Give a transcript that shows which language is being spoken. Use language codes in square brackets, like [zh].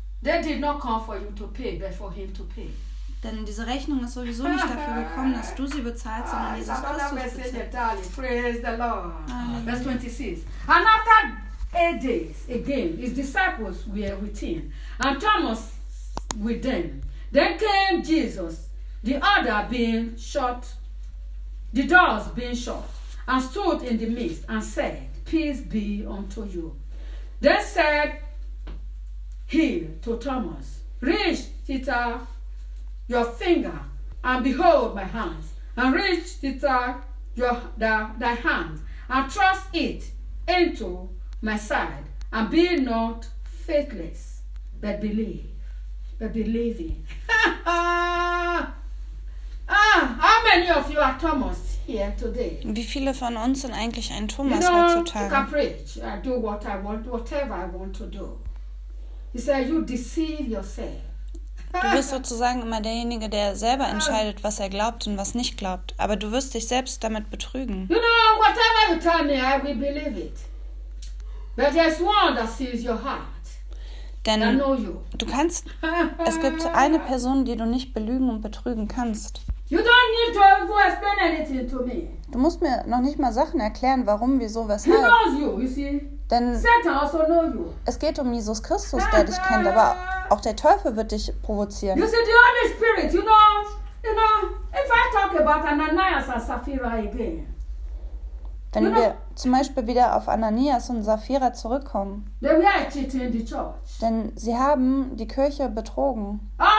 [en] They did not come for you to pay, but for him to pay. [de] Denn diese Rechnung ist sowieso nicht dafür gekommen, dass du sie bezahlst, sondern Jesus Christus bezahlt. [en] Praise the Lord. Verse 26. And after 8 days, again, his disciples were with him, and Thomas with them. Then came Jesus, the other being shut, the doors being shut, and stood in the midst, and said, peace be unto you. Then said he to Thomas, reach thither your finger, and behold my hands, and reach thither thy hand, and thrust it into my side, and be not faithless, but believe. But believing. how many of you are Thomas here today? [de] Wie viele von uns sind eigentlich ein Thomas heutzutage? [en] You can preach. I do what I want, whatever I want to do. He said, you deceive yourself. [de] Du bist sozusagen immer derjenige, der selber entscheidet, was er glaubt und was nicht glaubt. Aber du wirst dich selbst damit betrügen. [en] You know, whatever you tell me, I will believe it. But there's one that sees your heart. [de] Denn du kannst, es gibt eine Person, die du nicht belügen und betrügen kannst. [en] You don't need to explain anything to me. [de] Du musst mir noch nicht mal Sachen erklären, warum, wieso, weshalb. [en] He knows you, you see? [de] Denn [en] Satan also knows you. [de] Es geht um Jesus Christus, der dich kennt, aber auch der Teufel wird dich provozieren. [en] You see, the Holy Spirit, you know, if I talk about Ananias and Sapphira again. [de] Wenn wir zum Beispiel wieder auf Ananias und Sapphira zurückkommen, denn sie haben die Kirche betrogen.